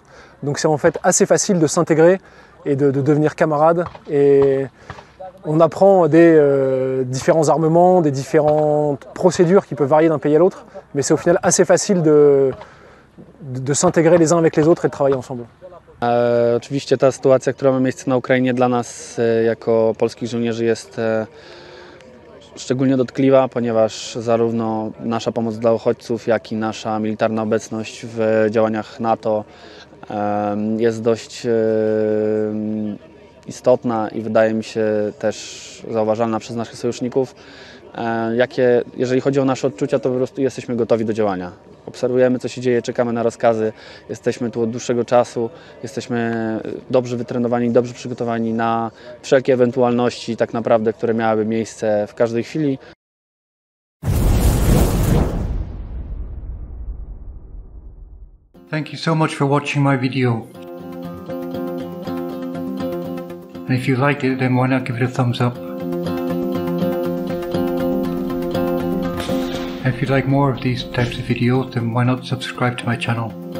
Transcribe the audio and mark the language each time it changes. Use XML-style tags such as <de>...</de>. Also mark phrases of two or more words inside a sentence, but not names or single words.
<fr>Donc c'est en fait assez facile de s'intégrer et de devenir camarades. Et on apprend des différents armements, des différentes procédures qui peuvent varier d'un pays à l'autre, mais c'est au final assez facile de s'intégrer les uns avec les autres et de travailler ensemble.</fr> <pl>Oczywiście ta sytuacja, która ma miejsce na Ukrainie, dla nas jako polskich żołnierzy jest szczególnie dotkliwa, ponieważ zarówno nasza pomoc dla uchodźców, jak i nasza militarna obecność w działaniach NATO jest dość istotna i wydaje mi się też zauważalna przez naszych sojuszników. Jeżeli chodzi o nasze odczucia, to po prostu jesteśmy gotowi do działania. Obserwujemy, co się dzieje, czekamy na rozkazy, jesteśmy tu od dłuższego czasu, jesteśmy dobrze wytrenowani, dobrze przygotowani na wszelkie ewentualności tak naprawdę, które miałyby miejsce w każdej chwili.</pl> <en>Thank you so much for watching my video. And if you liked it, then why not give it a thumbs up? And if you'd like more of these types of videos, then why not subscribe to my channel?</en>